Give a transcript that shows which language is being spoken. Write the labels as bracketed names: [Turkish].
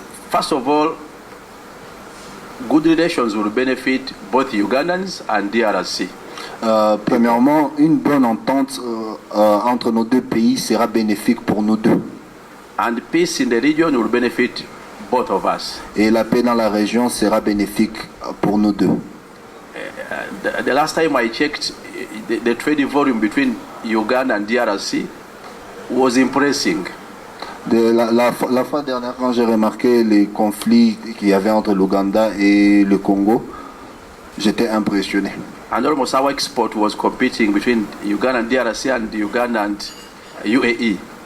[English] First of all, good relations will benefit both Ugandans and DRC. [French] Premièrement, une bonne entente entre nos deux pays sera bénéfique pour nous deux. [English] And peace in the region will benefit both of us. [French] Et la paix dans la région sera bénéfique pour nous deux. [English] The last time I checked, the trading volume between Uganda and DRC was impressive. [French] La fois dernière, quand j'ai remarqué les conflits qu'il y avait entre l'Ouganda et le Congo, j'étais impressionné. [English] And almost our export was competing between Uganda and DRC and Uganda and UAE.